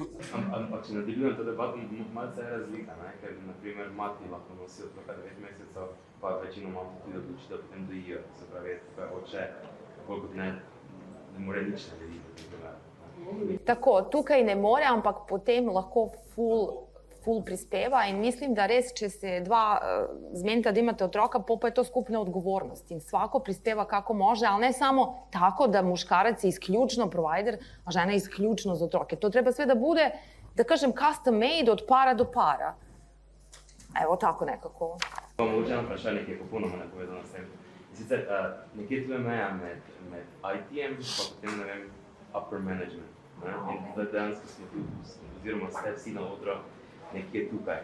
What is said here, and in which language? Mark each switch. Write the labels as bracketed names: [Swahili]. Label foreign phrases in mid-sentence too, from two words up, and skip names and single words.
[Slovenian] Ampak če nadaljujem to debato, malce je razlika, ker naprimer mati lahko nosi otroka 9 mesecev, pa večino mam tudi odloči, da potem dojijo. Se pravi, oče, bolj kot ne more nič narediti. Tako, tukaj ne more, ampak potem lahko ful prispeva in mislim, da res, če se dva zmenita, da imate otroka, pa je to skupna odgovornost in [Croatian] svako prispeva kako može, ali ne samo tako da muškarac je isključno provider, a žena je isključno za [Slovenian] otroke. [Croatian] To treba sve da bude, da kažem, [English] custom made [Croatian] od para do para. [Slovenian] Evo tako nekako. Mogoče eno vprašanje, ki je popolnoma nepovezano s tem. Sicer nekje tu je meja med IT-em, pa potem, ne vem, [English] upper management. [Slovenian] In dejansko smo tu, oziroma ste vsi na odru nekje tukaj.